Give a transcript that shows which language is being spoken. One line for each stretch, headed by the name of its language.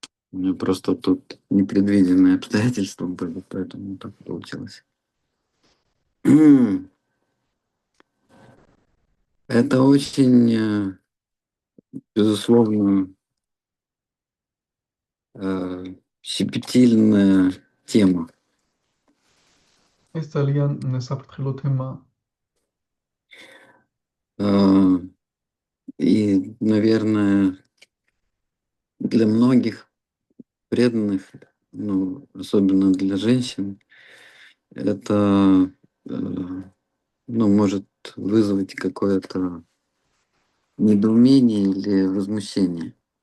Russian: У меня просто тут непредвиденные обстоятельства были, поэтому так получилось. Это очень, безусловно, щепетильная тема.
Georgian: ეს ძალიან საფრთხილო თემაა.
Russian: И, наверное, для многих преданных, ну, особенно для женщин, это, ну, может вызвать какое-то недоумение или возмущение.